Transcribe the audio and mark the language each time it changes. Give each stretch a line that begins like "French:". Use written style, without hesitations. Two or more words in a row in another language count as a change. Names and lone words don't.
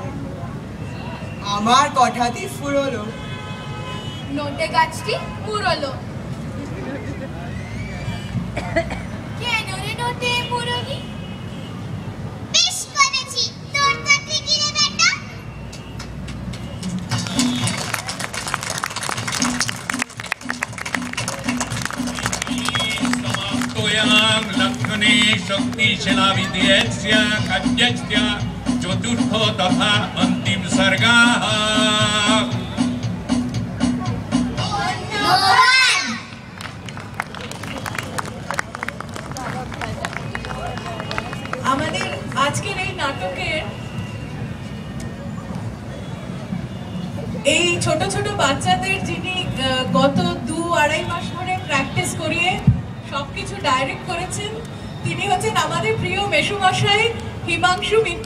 Bangla: আমার কথাটি ফুরলো। নোটে গাছটি পুরলো। কেন রে নোটে মুরগি? বেশ করেছি, তোর কাছে কি রে বেটা?
Sanskrit: समाप्तोऽयं लक्षणे शक्तिशिलाविधेयस्य खाद्यस्य चतुर्थो तथा अन्तिम सर्गाः।
Bangla: আমাদের আজকের এই নাটকের এই ছোট ছোট বাচ্চাদের যিনি গত 2-2.5 মাস ধরে প্র্যাকটিস করিয়ে সবকিছু ডাইরেক্ট করেছেন, তিনি হচ্ছেন আমাদের প্রিয় মেসুমশাই হিমাংশু মিত্র।